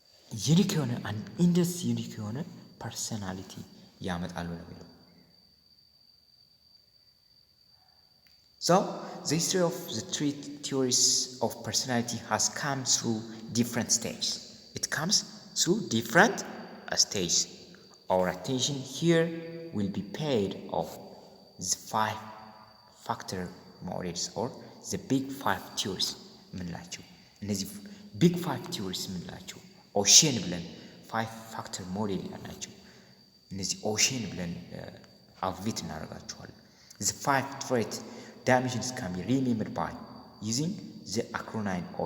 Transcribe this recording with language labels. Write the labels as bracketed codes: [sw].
[am] ዩኒክ የሆነ endless ዩኒክ የሆነ ፐርሰናሊቲ ያመጣሉ ነው የሚለው። [en] So the history of the three theories of personality has come through different stages. It comes through different stages. Our attention here will be paid off the 5-factor models or the big 5 theories [am] ምንላቸው። እነዚህ big 5 theories ምንላቸው ኦሽን ብለን 5-factor model ያላቸው እነዚህ ኦሽን ብለን አብቪት እናደርጋቸዋለን። [en] the 5 trait dimensions can be remembered by using the acronym